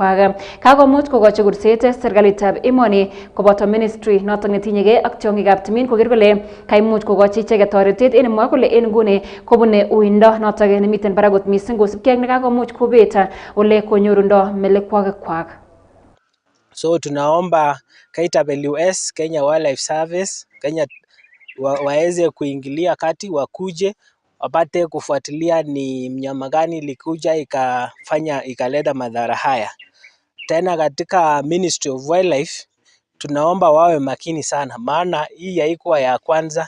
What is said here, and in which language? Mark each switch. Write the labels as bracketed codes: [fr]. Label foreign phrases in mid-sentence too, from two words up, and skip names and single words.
[kln] Kakomuch kokochi kurset serikalitab emoni koboto ministry notok netinyegei ak tiong'ikab timin koker kole kaimuch kokochi icheket toretet en mwa kole en nguni kobune uindo notok nemiten barak kot mising kosubkei ak nekakomuch kobet ole konyorundo melekwogikwak. [sw] So tunaomba KWS, Kenya Wildlife Service, Kenya waweze kuingilia kati, wakuje wapate kufuatilia ni mnyama gani ilikuja ikaleta madhara haya. Tena katika Ministry of Wildlife tunaomba wawe makini sana, maana hii haikuwa ya kwanza.